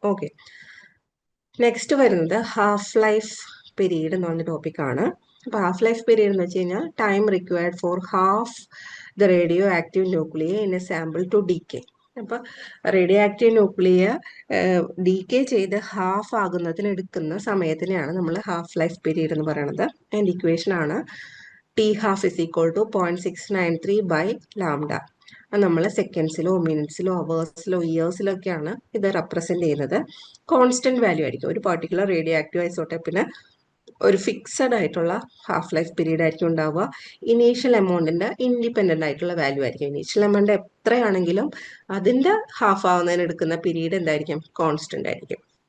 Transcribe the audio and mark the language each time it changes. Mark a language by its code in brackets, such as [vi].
[ml] Okay, next വരുന്നത് half life period എന്ന് പറഞ്ഞ ടോപ്പിക്കാണ്. [en] അപ്പൊ half life period [ml] എന്ന് വെച്ച് കഴിഞ്ഞാൽ [en] Time required for half the radioactive nuclei in a sample to decay. [ml] അപ്പൊ റേഡിയോ ആക്റ്റീവ് ന്യൂക്ലിയർ ഡീകേ ചെയ്ത് ഹാഫ് ആകുന്നതിന് എടുക്കുന്ന സമയത്തിനെയാണ് നമ്മൾ ഹാഫ് ലൈഫ് പീരീഡ് എന്ന് പറയുന്നത്. അതിൻ്റെ ഇക്വേഷൻ ആണ് T12 is equal to 0.693/λ. നമ്മൾ സെക്കൻഡ്സിലോ മിനിറ്റ്സിലോ അവേഴ്സിലോ ഇയേഴ്സിലോ ഒക്കെയാണ് ഇത് റെപ്രസെന്റ് ചെയ്യുന്നത്. കോൺസ്റ്റന്റ് വാല്യൂ ആയിരിക്കും. ഒരു പർട്ടിക്കുലർ റേഡിയോ ആക്റ്റീവ് ഐസോട്ടോപ്പിന് ഒരു ഫിക്സഡ് ആയിട്ടുള്ള ഹാഫ് ലൈഫ് പീരീഡ് ആയിരിക്കും ഉണ്ടാവുക. ഇനീഷ്യൽ എമൗണ്ടിന്റെ ഇൻഡിപെൻഡന്റ് ആയിട്ടുള്ള വാല്യൂ ആയിരിക്കും. ഇനീഷ്യൽ എമൗണ്ട് എത്രയാണെങ്കിലും അതിന്റെ ഹാഫ് ആവുന്നതിന് എടുക്കുന്ന പീരീഡ് എന്തായിരിക്കും? കോൺസ്റ്റന്റ് ആയിരിക്കും.